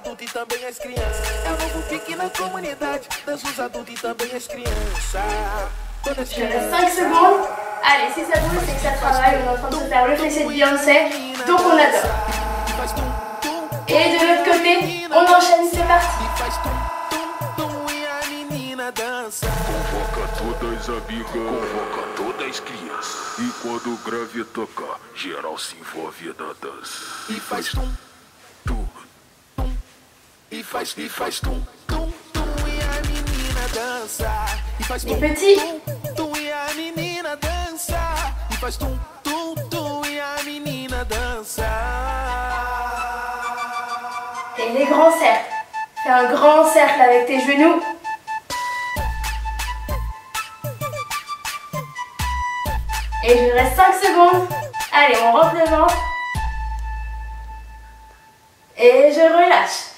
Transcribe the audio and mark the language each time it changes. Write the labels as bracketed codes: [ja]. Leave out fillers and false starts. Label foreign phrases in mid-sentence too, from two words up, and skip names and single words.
[fr] Je reste 5 secondes. Allez, si ça bouge, c'est que ça travaille. On est en train de se faire le fessier de Beyoncé. Donc on adore. Et de l'autre côté, on enchaîne, c'est parti. [pt] Convoca todas amigas, convoca todas as crianças. E quando o grave tocar, geral se envolve na dança. E faz tum, tum, tum. E faz tum, tum, tum. E a menina dança. E faz tum, tum, tum. E a menina dança. E faz tum, tum, tum. E a menina dança. [fr] Et les grands cercles. Fais un grand cercle avec tes genoux. Et je reste 5 secondes. Allez, on rentre le ventre. Et je relâche.